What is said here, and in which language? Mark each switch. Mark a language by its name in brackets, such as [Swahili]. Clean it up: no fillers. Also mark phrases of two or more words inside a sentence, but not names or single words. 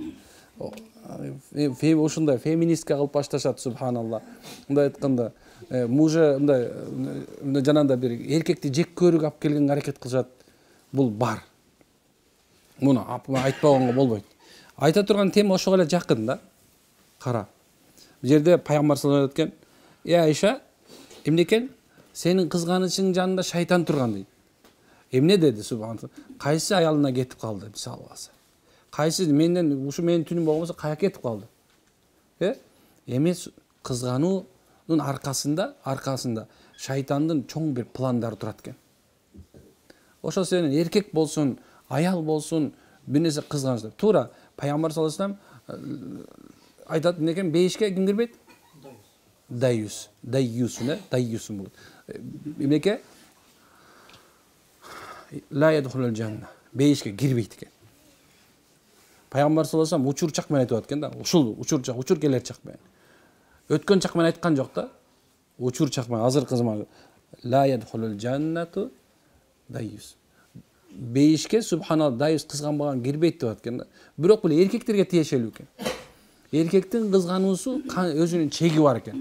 [Kyrgyz] Ушундай феминистке кылып башташат субханалла. Мындай айтканда, мужа мындай жанагындай бир эркекти жек көрүүгө алып келгенге аракет кылышат. Бул бар. Муну айтпаганга болбойт. Айта турган тема ошого эле жакын да. Кара. Бул жерде пайгамбар [Arabic] صلى الله عليه وسلم [Kyrgyz] айткан, Айша, эмне экен? Сенин кызганычың жанында шайтан турган дейт. Эмне деди субханалла? Кайсы аялына кетип калды, мисалы алса. Кайсы менден ушу менин түнүм болгонсо каяка кетип калды? Эми кызгануунун аркасында шайтандын чоң бир пландары турат экен. Ошол сенин эркек болсун, аял болсун, бир нерсе кызганыч. Туура пайгамбар [Arabic] صلى الله عليه وسلم [Kyrgyz] айтат экен, бейишке ким кирбейт? Дайюсун болот. Эмнеке? [Arabic] لا يدخل الجنة. [Kyrgyz] Бейишке кирбейт экен. Пайгамбар [Arabic] صلى الله عليه وسلم [Kyrgyz] учур чак менен айтып аткан да. Ушул учур келер чак менен. Өткөн чак менен айткан жок да. Учур чак менен азыркы заман [Arabic] لا يدخل الجنة ديوث. [Kyrgyz] Бейишке субханалла дайюс кызганбаган кирбейт деп аткан да. Бирок бул эркектерге тиешелүү экен. Эркектин кызгануусу өзүнүн чеги бар экен.